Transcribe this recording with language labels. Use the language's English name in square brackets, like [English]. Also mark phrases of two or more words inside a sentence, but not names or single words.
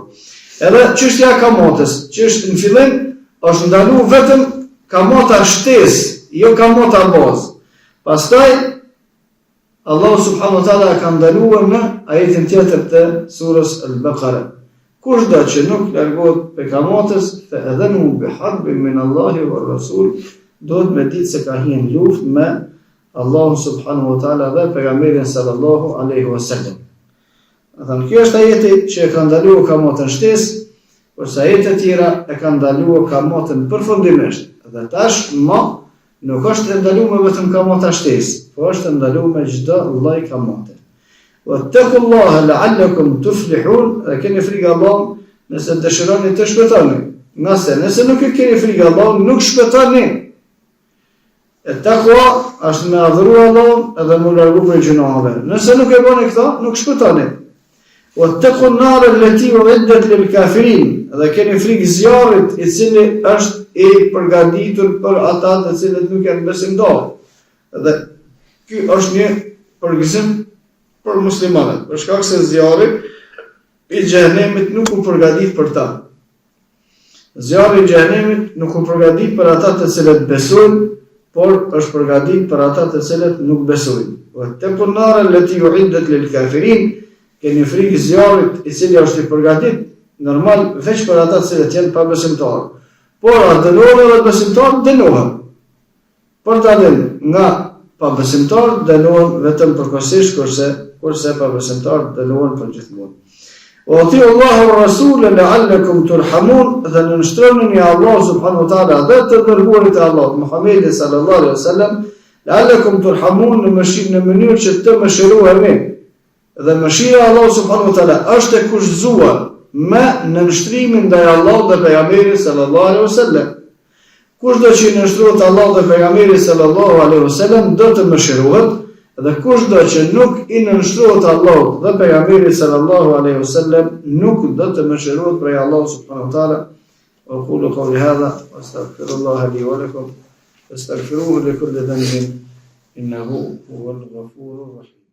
[Albanian] Edhe çështja e kamatës, që është në fillim është ndaluar vetëm kamata shtesë, jo kamata bazë. Pastaj Allah [Arabic] سبحانه وتعالى [Albanian] ka ndaluar në ajetin tjetër të surës Al-Baqara. Kushdo që nuk largohet prej kamatës, [Arabic] فأذنوا بحرب من الله ورسول, [Albanian] do të me ditë se ka hyrë luftë me Allah [Arabic] سبحانه وتعالى [Albanian] dhe pejgamberin [Arabic] صلى الله عليه وسلم. [Albanian] Atë kjo është ajeti që e ka ndaluar kamatën shtesë, kurse ajetet tjera e kanë ndaluar kamatën përfundimisht. Dhe tash nuk është e ndaluar vetëm kamata shtesë, por është e ndaluar me çdo lloj kamate. [Arabic] واتقوا الله لعلكم تفلحون, [Albanian] dhe keni frikë Allahut nëse dëshironi të shpëtoni. Nëse nuk e keni frikë Allahut, nuk shpëtoni. E takwa është me adhuru Allahun edhe me largu prej gjunave. Nëse nuk e bëni këtë, nuk shpëtoni. [Arabic] واتقوا النار التي أعدت للكافرين, [Albanian] dhe keni frikë zjarrit i cili është i përgatitur për ata të cilët nuk janë besimtarë. Dhe ky është një përgëzim për muslimanët, për shkak se zjarri i xhenemit nuk u përgatit për ta. Zjarri i xhenemit nuk u përgatit për ata të cilët besojnë, por është përgatit për ata të cilët nuk besojnë. [Arabic] واتقوا النار التي أعدت للكافرين, [Albanian] keni frikë zjarrit i cili është i përgatit normal veç për ata të cilët janë pabesimtarë. Por a dënohen edhe besimtarë, dënohen. Për ta dalë nga pabesimtarë dënohen vetëm përkohësisht, kurse pabesimtarë dënohen përgjithmonë. O ti [Arabic] الله والرسول لعلكم ترحمون, [Albanian] dhe nënshtroni Allah [Arabic] سبحانه وتعالى [Albanian] dhe të dërguarit e Allahut Muhammedi [Arabic] صلى الله عليه وسلم, لعلكم ترحمون [Albanian] në mënyrë që të mëshiroheni. Dhe mëshira e Allahut [Arabic] سبحانه وتعالى [Albanian] është e kushtzuar me nënshtrimin ndaj Allahut dhe pejgamberit [Arabic] صلى الله عليه وسلم. [Albanian] Kushdo që nënshtrohet Allahut dhe pejgamberit [Arabic] صلى الله عليه وسلم [Albanian] do të mëshirohet, dhe kushdo që nuk i nënshtrohet Allahut dhe pejgamberit [Arabic] صلى الله عليه وسلم [Albanian] nuk do të mëshirohet prej Allahut [Arabic] سبحانه وتعالى. أقول قولي هذا وأستغفر الله لي ولكم وأستغفره لي لكل ذنب إنه هو الغفور الرحيم.